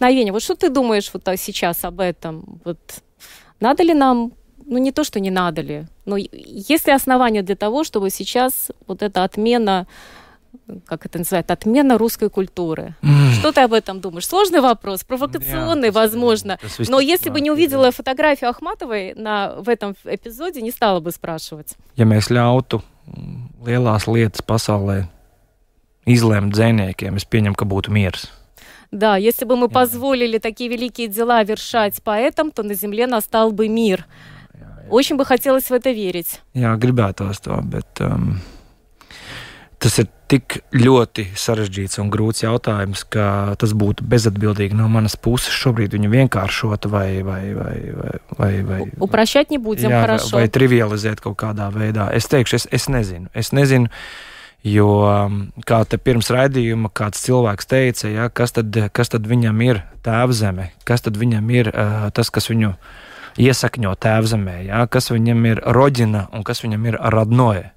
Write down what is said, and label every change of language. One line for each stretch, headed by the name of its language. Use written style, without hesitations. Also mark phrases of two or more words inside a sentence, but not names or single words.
Russian: Вот что ты думаешь вот сейчас об этом? Вот надо ли нам, ну не то, что не надо ли, но есть ли основания для того, чтобы сейчас вот эта отмена, как это называется, отмена русской культуры? Что ты об этом думаешь? Сложный вопрос, провокационный, возможно. Но если бы не увидела фотографию Ахматовой в этом эпизоде, не стала бы спрашивать.
Latvian: Ja mēs ļautu lielās lietas pasaulē izlēmt dzejniekiem, es pieņemu, ka būtu miers.
Russian: Да, если бы мы позволили такие великие дела вершать поэтам, то на земле настал бы мир. Очень бы хотелось в это верить.
Latvian: Jā, gribētos to, bet tas ir tik ļoti sarežģīts un grūts jautājums, ka tas būtu bezatbildīgi no manas puses šobrīd viņu vienkāršot vai
Russian: Упрощать не будем,
Latvian: jā,
Russian: хорошо.
Latvian: Vai trivializēt kaut kādā veidā. Es teikšu, es nezinu. Es nezinu, jo kā te pirms raidījuma kāds cilvēks teica, ja, kas tad viņam ir tēvzeme, kas tad viņam ir tas, kas viņu iesakņo tēvzemē, ja, kas viņam ir roģina un kas viņam ir radnoja.